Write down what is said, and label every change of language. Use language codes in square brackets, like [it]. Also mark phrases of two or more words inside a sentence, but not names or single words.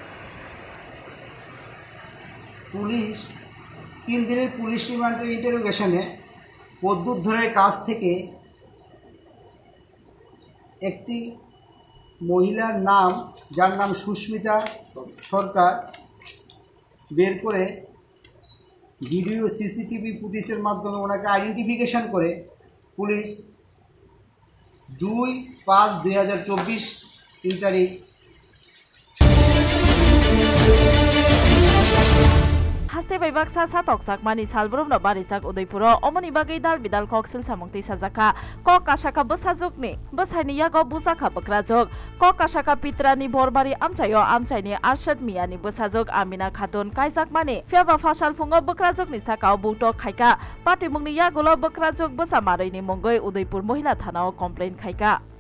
[bn] পুলিশ 3 দিনের পুলিশ রিমান্ডের ইন্টারোগেশনে প্রদ্যুৎধরের কাছ থেকে একটি মহিলার নাম যার নাম সুস্মিতা সরকার বের করে ভিডিও সিসিটিভি ফুটেজের মাধ্যমে ওনাকে আইডেন্টিফিকেশন করে পুলিশ 2/5/2024 এই তারিখ [trp] हास्ते बैबाक सा सातक मानि सालब्रमनो बारिजाक उदयपुर अमनि बागै दाल बिदाल कक्सिल सामंगति साजाका कक आशाका बसाजकनि बसाइनि यागो बुजाका बक्राजक कक आशाका पित्रानि बरबारि आमचायो आमचाइनि आरशद मियानि बसाजक आमिना खातुन काइजाक मानि फेबा फासाल फुंगो बक्राजकनि साकाव बुटक खाइका पाटिमुंनि यागोलो बक्राजक बसा मारैनि मंगै उदयपुर महिला थानाव कमप्लेन खाइका